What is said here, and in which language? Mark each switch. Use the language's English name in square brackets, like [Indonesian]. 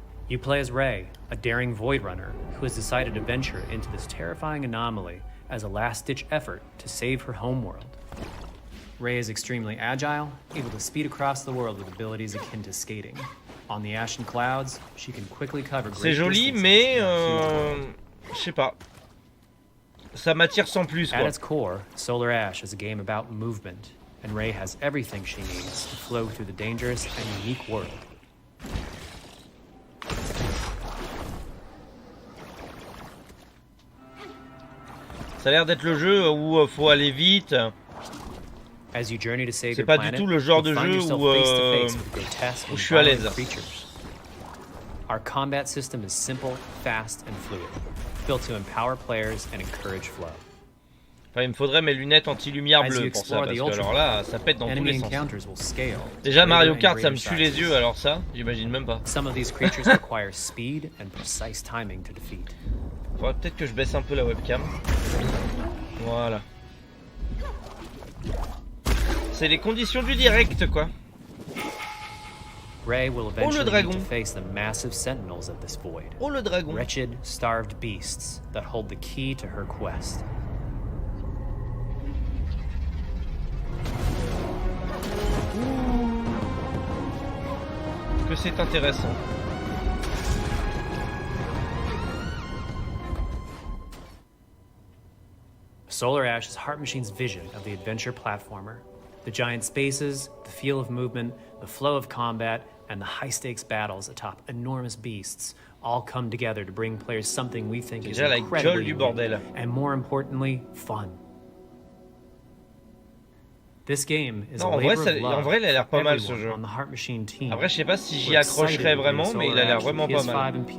[English] You play as Ray, a daring Void Runner who has decided to venture into this terrifying anomaly as a last-ditch effort to save her homeworld. Ray is extremely agile, able to speed across the world with abilities akin to skating. On the ashen clouds, she can quickly cover great [French] C'est joli, mais je sais pas. Ça m'attire sans plus, quoi. [English] At its core, Solar Ash is a game about movement, and Ray has everything she needs to flow through the dangerous and unique world. [French] Ça a l'air d'être le jeu où faut aller vite. C'est pas du tout le genre de jeu où je suis à l'aise. [English] Our combat system is simple, fast and fluid, built to empower players and encourage flow. [French] Enfin, il me faudrait mes lunettes anti-lumière bleues pour ça, parce que alors là, ça pète dans tous les sens. Déjà Mario Kart, ça me tue les yeux, alors ça, j'imagine même pas. [English] Some of these creatures require speed and precise timing to defeat. [French] Faudrait peut-être que je baisse un peu la webcam. Voilà. C'est les conditions du direct, quoi. [English] Ray will eventually need to face the massive sentinels of this void. [French] Oh, le dragon. [English] Wretched, starved beasts that hold the key to her quest. [French] Que c'est intéressant. [English] Solar Ash is Heart Machine's vision of the adventure platformer. The giant spaces, the feel of movement, the flow of combat, and the high-stakes battles atop enormous beasts all come together to bring players something we think is incredibly unique, and more importantly, fun. This game is [French] non, en vrai, il a l'air pas mal ce jeu. Après, je sais pas si j'y accrocherais vraiment, mais il a l'air vraiment pas mal.